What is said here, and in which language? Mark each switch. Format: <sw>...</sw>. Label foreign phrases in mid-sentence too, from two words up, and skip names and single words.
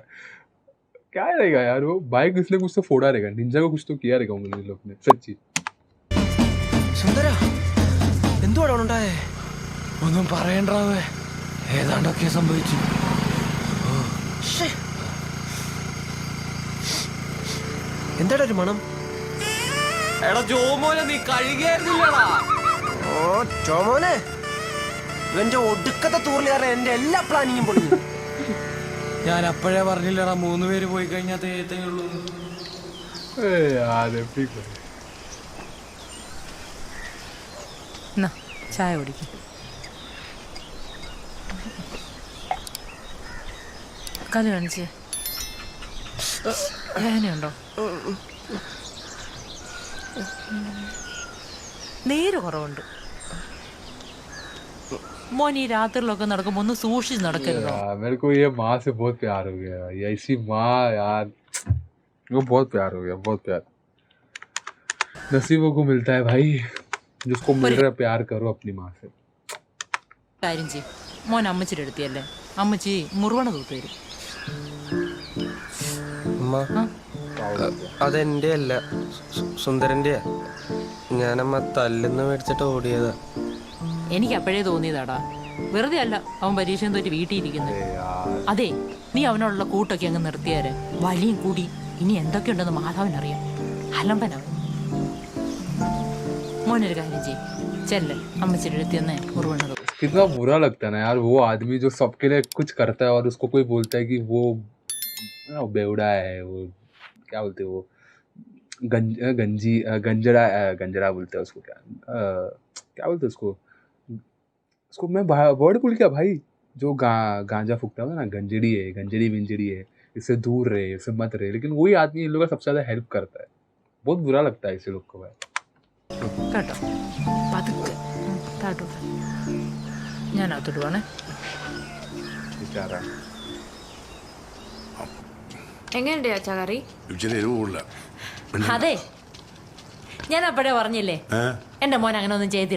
<hi>क्या रहेगा यार, वो बाइक इसने कुछ तो फोड़ा रहेगा, निंजा को कुछ तो किया रहेगा उन लोग ने सच्ची।</hi> <ml>സുന്ദര എന്തുവാണ് ഉണ്ടായേ? ഒന്നും പറയണ്ടാവേ, ഏതാണ്ടൊക്കെ സംഭവിച്ചു. എന്താടാ ഒരു മണം? എടാ ജോമോനെ നീ കഴുകിയായിരുന്നില്ലടാ. ഓ ജോമോനെ, ഇവന്റെ ഒടുക്കത്തെ തൂറിലേറെ എന്റെ എല്ലാ പ്ലാനിങ്ങും പൊളിഞ്ഞു. ഞാൻ അപ്പോഴേ പറഞ്ഞില്ലടാ 3 പേര് പോയി കഴിഞ്ഞാൽ തേത്തേ ഉള്ളൂ.</ml> <hi>यार एपिक भाई।</hi> <ml>എന്നാ ചായ കുടിക്കും. കല്ല് കാണിച്ചേ, വേദനയുണ്ടോ? നേര് കുറവുണ്ട് മോൻ. ഈ രാത്രിയിലൊക്കെ നടക്കുമ്പോ ഒന്ന് സൂക്ഷിച്ച് നടക്കരുതോ?</ml> <hi>यार मेरे को ये माँ से बहुत प्यार हो गया, ये ऐसी माँ यार, वो बहुत प्यार हो गया, बहुत प्यार नसीबों को मिलता है भाई, जिसको मिल रहा है प्यार करो अपनी माँ से।</hi> <ml>കാര്യം ചെയ്യും, മോൻ അമ്മച്ചിയുടെ അടുത്തിയല്ലേ, അമ്മച്ചി മുറുവണ തൂത്ത് തരും. അമ്മ അതെന്റെ അല്ല, സുന്ദരന്റെയാ. ഞാനമ്മ തല്ലെന്ന് മേടിച്ചിട്ട് ഓടിയതാ. എനിക്ക് അപ്പോഴേ തോന്നിയതാടാ, വെറുതെ അല്ല അവൻ പരീക്ഷയും തോറ്റ് വീട്ടിയിരിക്കുന്നത്. അതെ, നീ അവനോടുള്ള കൂട്ടൊക്കെ അങ്ങ് നിർത്തിയാര് വലിയും കൂടി ഇനി എന്തൊക്കെയുണ്ടെന്ന് മാധവനറിയാം. അലമ്പനവൻ. മോനൊരു കാര്യം ചെയ്യും, ചെല്ല് അമ്മച്ചിയുടെ അടുത്ത് തന്നെ മുറുവണ്ണ.</ml> <hi>कितना बुरा लगता है ना यार, वो आदमी जो सबके लिए कुछ करता है और उसको कोई बोलता है कि वो बेवड़ा है, वो क्या बोलते हैं, वो गंजड़ा बोलते हैं उसको, क्या बोलते हैं उसको मैं वर्ड भूल गया भाई, जो गांजा फूकता है ना, गंजड़ी है, गंजड़ी है, इससे दूर रहे, इससे मत रहे, लेकिन वही आदमी इन लोगों का सबसे ज्यादा हेल्प करता है। बहुत बुरा लगता है ऐसे लोग को भाई।</hi> <ml>കേട്ടോ, പതുക്കെ താട്ടോ. ഞാൻ അകത്തോട്ട് പോണേ.</ml> <hi>बेचारा</hi> <ml>എങ്ങനെയുണ്ട് അച്ഛാ കറി? ഇച്ചിരി എരിവ് കൂടുതലാ. അതെ, ഞാൻ അപ്പോഴേ പറഞ്ഞില്ലേ എന്റെ മോൻ അങ്ങനെ ഒന്നും ചെയ്തില്ല.</ml>